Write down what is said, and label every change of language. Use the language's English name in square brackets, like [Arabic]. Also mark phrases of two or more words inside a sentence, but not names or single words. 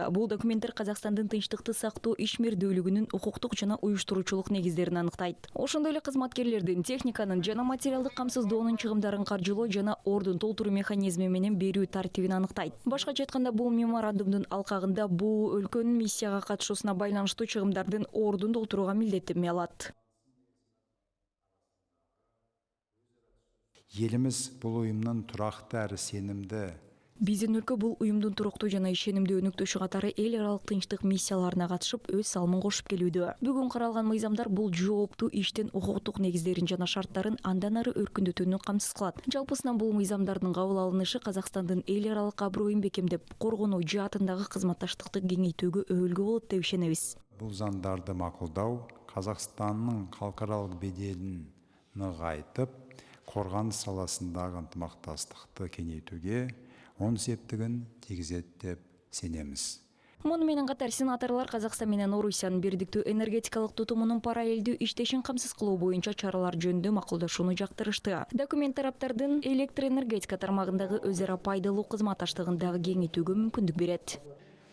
[Kyrgyz] Бул документтер Казакстандын тынчтыкты сактоо ишмердүүлүгүнүн укуктук жана уюштуруучулук негиздерин аныктайт. Ошондой эле кызматкерлердин, техниканын жана материалдык камсыздоонун чыгымдарын каржылоо жана ордун толтуруу механизми менен берүү тартибин аныктайт. Башкача айтканда, бул меморандумдун алкагында бул өлкөнүн миссияга катышуусуна байланыштуу чыгымдардын ордун толтурууга милдеттенме алат. [Kazakh] Елimiz бұл ұйымның тұрақты әрі сенімді. [Kyrgyz] Биздин өлкө бул уюмдун туруктуу жана ишенимдүү өнөктөшү катары эл аралык тынчтык миссияларына катышып өз салымын кошуп келүүдө. Бүгүн каралган мыйзамдар бул жооптуу иштин укуктук негиздерин жана шарттарын андан ары өркүндөтүүнү камсыз кылат. Жалпысынан бул мыйзамдардын кабыл алынышы Казакстандын эл аралык аброюн бекемдеп, коргонуу жаатындагы кызматташтыкты кеңейтүүгө өбөлгө болот деп ишенебиз. [Kazakh] Бұл заңдарды мақұлдау Қазақстанның халықаралық беделін нығайтып, қорғаныс саласындағы ынтымақтастықты кеңейтуге оң септігін тигізет деп сенеміз. [Kyrgyz] Муну менен катар сенаторлор Казакстан менен Орусиянын бирдиктүү энергетикалык тутумунун параллелдүү иштешин камсыз кылуу боюнча чаралар жөнүндө макулдашууну жактырышты. Документ тараптардын электроэнергетика тармагындагы өз ара пайдалуу кызматташтыгын дагы кеңейтүүгө мүмкүндүк берет.